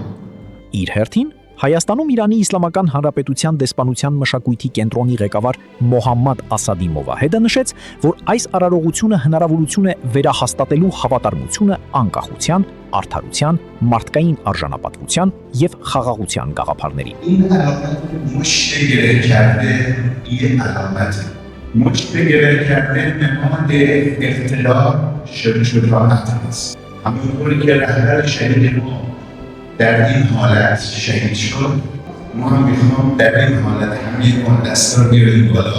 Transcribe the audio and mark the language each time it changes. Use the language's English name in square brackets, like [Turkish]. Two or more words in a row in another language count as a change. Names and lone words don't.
[Armenian] Իր հերթին Հայաստանում Իրանի Իսլամական Հանրապետության դեսպանության մշակույթի կենտրոնի ղեկավար Մոհամմադ Ասադի Մովահեդը նշեց, որ այս արարողությունը հնարավորություն է վերահաստատելու հավատարմությունը անկախության, արդարության, մարդկային արժանապատվության եւ խաղաղության գաղափարներին։ [Persian] این علامت مشت گره کرده یه علامت مشت گره کرده نماد اختلاف شجاعت است. همونطوری که رهبر شهید ما در این حالت شهید شد، ما هم میخوام در این حالت همین ما دست رو بیاریم بالا.